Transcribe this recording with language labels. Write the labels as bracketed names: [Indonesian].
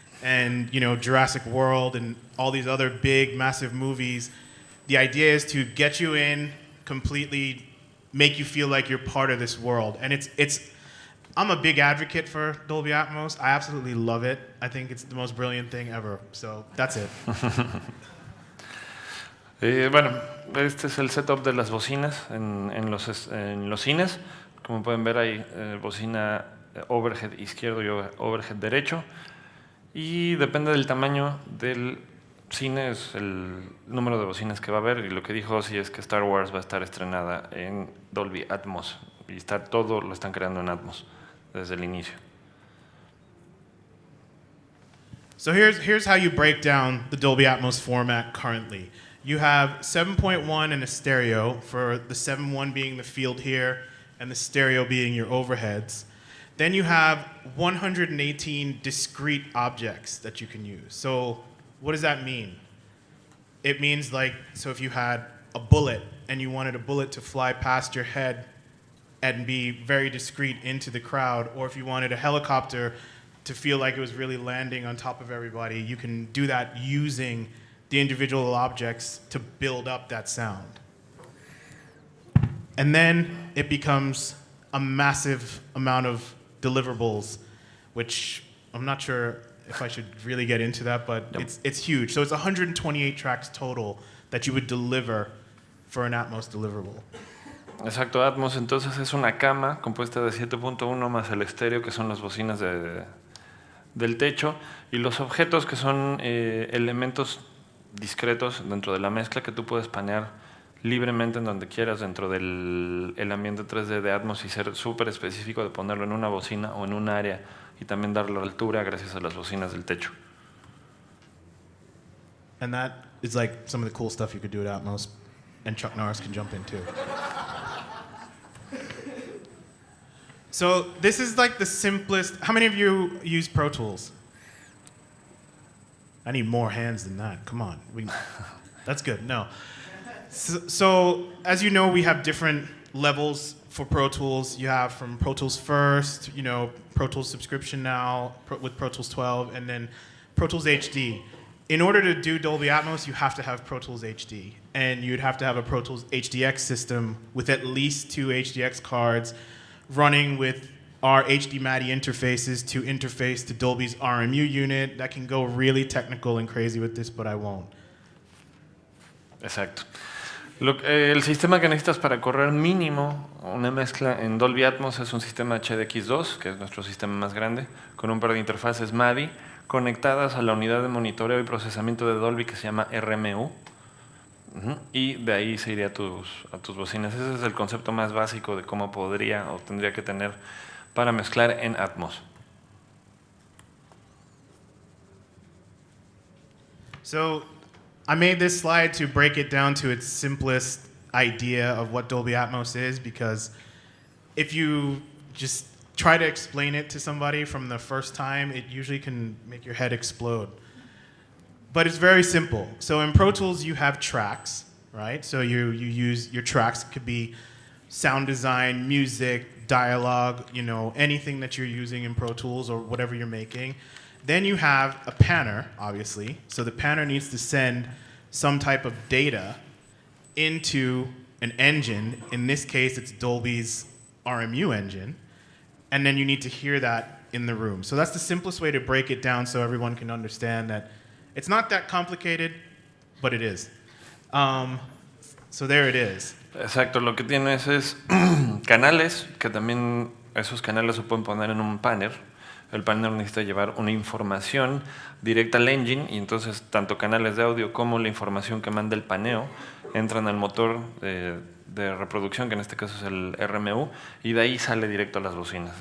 [English] And Jurassic World and all these other big, massive movies. The idea is to get you in, completely make you feel like you're part of this world. And I'm a big advocate for Dolby Atmos. I absolutely love it. I think it's the most brilliant thing ever. So that's it. [Spanish] Bueno, este es el setup de las bocinas en los cines. Como pueden ver, hay bocina overhead izquierdo y overhead derecho. Y depende del tamaño del cine, es el número de bocinas que va a haber. Y lo que dijo Ozzy es que Star Wars va a estar estrenada en Dolby Atmos. Y todo lo están creando en Atmos desde el inicio. [English] So here's how you break down the Dolby Atmos format currently. You have 7.1 and a stereo, for the 7.1 being the field here and the stereo being your overheads. Then you have 118 discrete objects that you can use. So what does that mean? It means so if you had a bullet and you wanted a bullet to fly past your head and be very discrete into the crowd, or if you wanted a helicopter to feel like it was really landing on top of everybody, you can do that using the individual objects to build up that sound. And then it becomes a massive amount of deliverables, which I'm not sure if I should really get into that, but it's huge. So it's 128 tracks total that you would deliver for an Atmos deliverable. [Spanish] Exacto, Atmos entonces es una cama compuesta de 7.1 más el estéreo, que son las bocinas del techo, y los objetos, que son elementos discretos dentro de la mezcla que tú puedes panear libremente en donde quieras dentro del ambiente 3D de Atmos y ser súper específico de ponerlo en una bocina o en un área y también darle altura gracias a las bocinas del techo. [English] And that is some of the cool stuff you could do at Atmos, and Chuck Norris can jump in too. So this is the simplest. How many of you use Pro Tools? I need more hands than that. Come on. That's good. No. So as you know, we have different levels for Pro Tools. You have from Pro Tools First, Pro Tools subscription now with Pro Tools 12, and then Pro Tools HD. In order to do Dolby Atmos, you have to have Pro Tools HD. And you'd have to have a Pro Tools HDX system with at least 2 HDX cards running with our HD MADI interfaces to interface to Dolby's RMU unit. That can go really technical and crazy with this, but I won't. [Spanish] Exacto. El sistema que necesitas para correr mínimo una mezcla en Dolby Atmos es un sistema HDX2, que es nuestro sistema más grande, con un par de interfaces MADI conectadas a la unidad de monitoreo y procesamiento de Dolby que se llama RMU. Y de ahí se iría a tus bocinas. Ese es el concepto más básico de cómo podría o tendría que tener para mezclar en Atmos. [English] So I made this slide to break it down to its simplest idea of what Dolby Atmos is, because if you just try to explain it to somebody from the first time, it usually can make your head explode. But it's very simple. So in Pro Tools, you have tracks, right? So you use your tracks. It could be sound design, music, dialogue, anything that you're using in Pro Tools or whatever you're making. Then you have a panner, obviously. So the panner needs to send some type of data into an engine. In this case, it's Dolby's RMU engine. And then you need to hear that in the room. So that's the simplest way to break it down so everyone can understand that it's not that complicated, but it is. So there it is. [Spanish] Exacto, lo que tienes es canales, que también esos canales se pueden poner en un panel. El panel necesita llevar una información directa al engine y entonces tanto canales de audio como la información que manda el paneo entran al motor de reproducción, que en este caso es el RMU, y de ahí sale directo a las bocinas.